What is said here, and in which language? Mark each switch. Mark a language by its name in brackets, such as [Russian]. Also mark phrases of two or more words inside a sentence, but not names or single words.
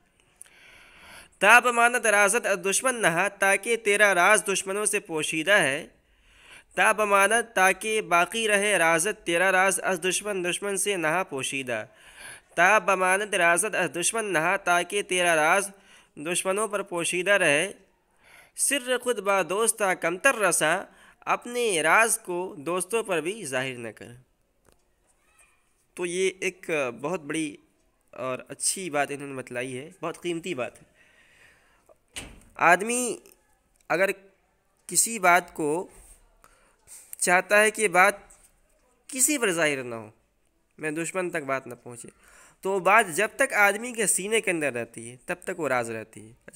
[Persian] تا بماند رازت از دشمن نہا، [Urdu] تاکہ تیرا راز دشمنوں سے پوشیدہ ہے، [Persian] تا بماند [Urdu] تاکہ باقی رہے، رازت تیرا راز، [Persian] از دشمن [Urdu] سے نہا پوشیدہ، [Persian] تا بماند رازت از دشمن نہا، [Urdu] تاکہ تیرا راز دشمنوں پر پوشیدہ رہے، [Persian] سر خود با دوستا کمتر رساں، [Urdu] اپنے راز کو دوستوں پر بھی ظاہر نہ کر۔ تو یہ ایک بہت بڑی اور اچھی بات انہوں نے بتلائی ہے، بہت قیمتی بات ہے۔ آدمی اگر کسی بات کو چاہتا ہے کہ بات کسی پر ظاہر نہ ہو، میں دشمن تک بات نہ پہنچے، تو وہ بات جب تک آدمی کے سینے کے اندر رہتی ہے تب تک وہ راز رہتی ہے۔